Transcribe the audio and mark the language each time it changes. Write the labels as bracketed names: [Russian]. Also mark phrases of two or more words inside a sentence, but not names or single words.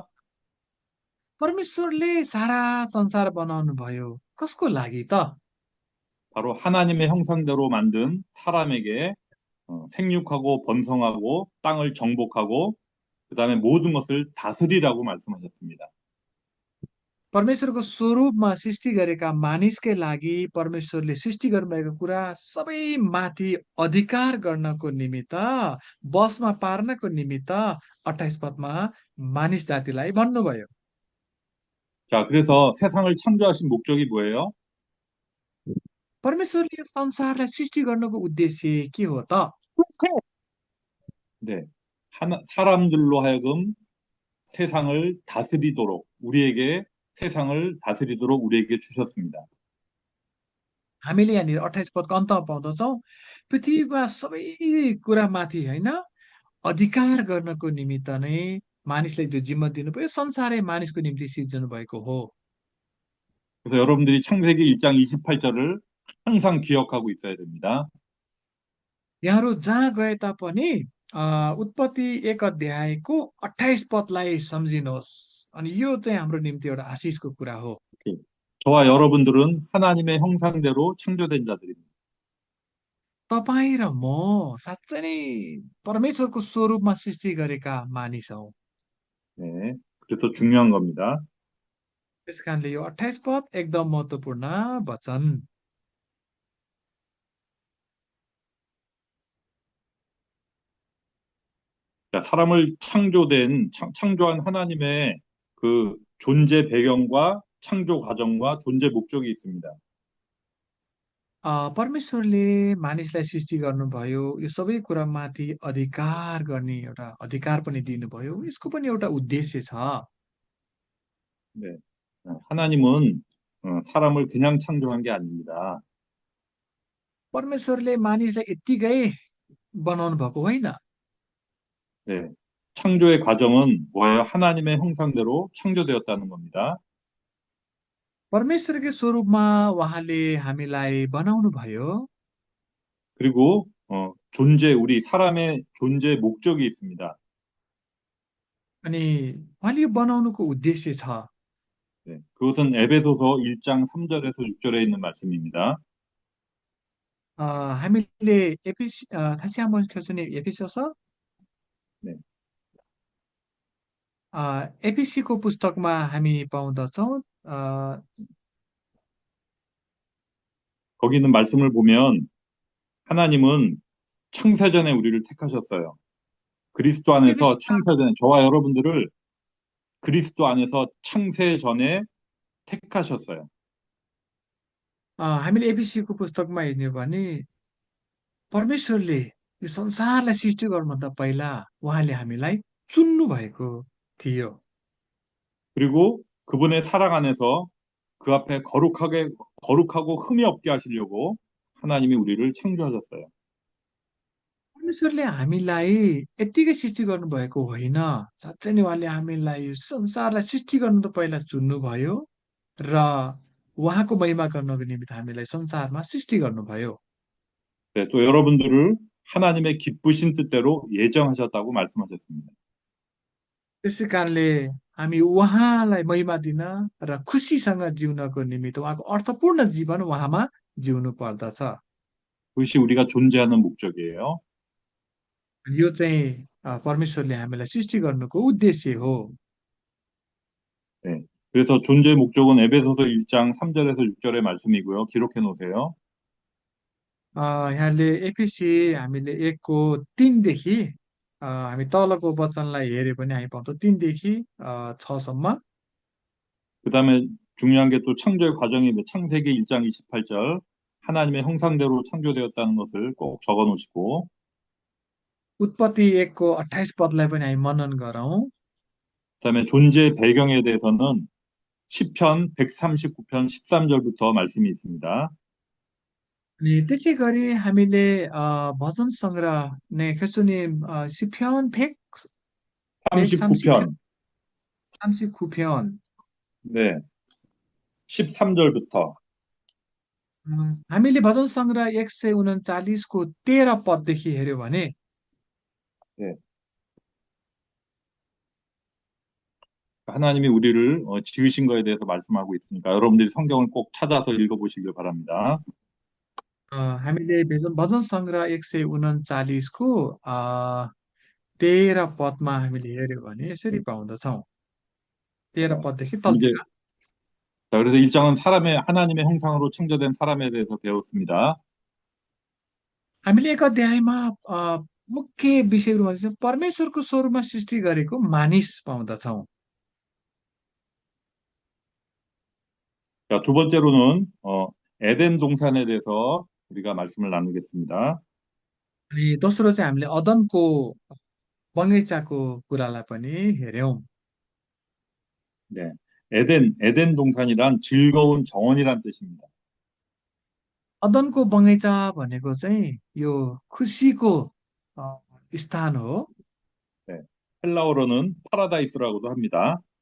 [Nepali] परमेश्वरले सारा संसार बनाउनु भयो कसको लागि त? [Korean] 바로 하나님의 형상대로 만든 사람에게 생육하고 번성하고 땅을 정복하고 그다음에 모든 것을 다스리라고 말씀하셨습니다. [Nepali] परमेश्वरको स्वरूपमा सृष्टि गरेका मानिसकै लागि परमेश्वरले सृष्टि गर्नुभएको कुरा सबै माथि अधिकार गर्नको निमित्त बसमा पार्नको निमित्त 28 पदमा मानिस जातिलाई भन्नुभयो। [Korean] 자, 그래서 세상을 창조하신 목적이 뭐예요? [Nepali] परमेश्वरले यो संसारलाई सृष्टि गर्नुको उद्देश्य के हो त? [Korean] 네. 사람들로 하여금 세상을 다스리도록 우리에게 세상을 다스리도록 우리에게 주셨습니다. [Nepali] हामीले यहाँनिर 28 पदको अन्तमा पाउँदछौँ पृथ्वीमा सबै कुरामाथि होइन अधिकार गर्नको निमित्त नै मानिसलाई त्यो जिम्मा दिनुभयो। संसारै मानिसको निम्ति सिर्जनु भएको हो। [Korean] 그래서 여러분들이 창세기 1장 28절을 항상 기억하고 있어야 됩니다. [Nepali] यहाँहरू जहाँ गए तापनि उत्पत्ति 1 अध्यायको 28 पदलाई सम्झिनुहोस्। अनि यो चाहिँ हाम्रो निम्ति एउटा आशिषको कुरा हो। [Korean] 저와 여러분들은 하나님의 형상대로 창조된 자들입니다. [Nepali] तपाईँ र म साँच्चै नै परमेश्वरको स्वरूपमा सृष्टि गरेका मानिस हौ। [Korean] 네. 그래서 중요한 겁니다. [Nepali] त्यस कारणले यो 28 पद एकदम महत्त्वपूर्ण वचन। [Korean] 자, 사람을 창조한 하나님의 그 존재 배경과 창조 과정과 존재 목적이 있습니다. [Nepali] परमेश्वरले मानिसलाई सृष्टि गर्नुभयो। यो सबै कुरामाथि अधिकार गर्ने एउटा अधिकार पनि दिनुभयो। यसको पनि एउटा उद्देश्य छ। [Korean] 네. 하나님은 사람을 그냥 창조한 게 아닙니다. [Nepali] परमेश्वरले मानिसलाई यत्तिकै बनाउनु भएको होइन। [Korean] 네. 창조의 과정은 뭐예요? 하나님의 형상대로 창조되었다는 겁니다. [Nepali] परमेश्वरकै स्वरूपमा उहाँले हामीलाई बनाउनु भयो। [Korean] 그리고 우리 사람의 존재 목적이 있습니다. [Nepali] अनि उहाँले यो बनाउनुको उद्देश्य छ। [Korean] 네. 그것은 에베소서 1장 3절에서 6절에 있는 말씀입니다. हामीले 다시 한번 교수님 에피소서 네. [Nepali] एपिसीको पुस्तकमा हामी पाउँदछौँ। [Korean] 거기 있는 말씀을 보면 하나님은 창세전에 우리를 택하셨어요. 그리스도 안에서 에피시 창세전에 저와 여러분들을 그리스도 안에서 창세전에 택하셨어요. [Nepali] हामीले एपिसीको पुस्तकमा हेर्ने भने परमेश्वरले यो संसारलाई सृष्टि गर्नुभन्दा पहिला उहाँले हामीलाई चुन्नु भएको थियो। [Korean] 그리고 그분의 사랑 안에서 그 앞에 거룩하고 흠이 없게 하시려고 하나님이 우리를 창조하셨어요. [Nepali] परमेश्वरले हामीलाई यत्तिकै सृष्टि गर्नुभएको होइन। साँच्चै नै उहाँले हामीलाई यो संसारलाई सृष्टि गर्नु त पहिला चुन्नुभयो र उहाँको महिमा गर्नको निमित्त हामीलाई संसारमा सृष्टि गर्नुभयो। [Korean] 네, 또 여러분들을 하나님의 기쁘신 뜻대로 예정하셨다고 말씀하셨습니다. [Nepali] त्यसै कारणले हामी उहाँलाई महिमा दिन र खुसीसँग जिउनको निमित्त उहाँको अर्थपूर्ण जीवन उहाँमा जिउनु पर्दछ। [Korean] 그것이 우리가 존재하는 목적이에요. [Nepali] यो चाहिँ परमेश्वरले हामीलाई सृष्टि गर्नुको उद्देश्य हो। [Korean] 네, 그래서 존재의 목적은 에베소서 1장 3절에서 6절의 말씀이고요. 기록해 놓으세요. [Nepali] यहाँले एफिसी हामीले 1को 3 देखि हामी तलको वचनलाई हेरे पनि हामी पाउँछौँ 3 देखि 6 सम्म। [Korean] 그다음에 중요한 게 또 창조의 과정인데 창세기 1장 28절 하나님의 형상대로 창조되었다는 것을 꼭 적어 놓으시고 [Nepali] उत्पत्ति 1को 28 पदलाई पनि हामी मनन गरौँ। [Korean] 그다음에 존재의 배경에 대해서는 시편 139편 13절부터 말씀이 있습니다. [Nepali] अनि त्यसै गरी हामीले भजन सङ्ग्रह ने [Korean] 교수님 시편 139편 39편. 네. 13절부터 [Nepali] हामीले भजन सङ्ग्रह 139 को 13 पददेखि हेर्यो भने [Korean] 네. 하나님이 우리를 지으신 거에 대해서 말씀하고 있으니까 여러분들이 성경을 꼭 찾아서 읽어보시길 바랍니다. [Nepali] हामीले भजन सङ्ग्रह 139 को 13 पदमा हामीले हेऱ्यो भने यसरी पाउँदछौँ। 13 [Korean] 자, [Nepali] पददेखि [Korean] 이제 [Nepali] तलतिर [Korean] 자, 그래서 1장은 사람의 하나님의 형상으로 창조된 사람에 대해서 배웠습니다. [Nepali] हामीले एक अध्यायमा मुख्य विषयहरू चाहिँ परमेश्वरको स्वरूपमा सृष्टि गरेको मानिस पाउँदछौँ। [Korean] 자, 두 번째로는 에덴 동산에 대해서 우리가 말씀을 나누겠습니다. [Nepali] अनि दोस्रो चाहिँ हामीले अदनको बगैँचाको कुरालाई पनि हेऱ्यौँ। [Korean] 네. 에덴 동산이란 즐거운 정원이란 뜻입니다. [Nepali] अदनको बगैँचा भनेको चाहिँ यो खुसीको अ, स्थान हो। [Korean] 네. 헬라어로는 파라다이스라고도 합니다.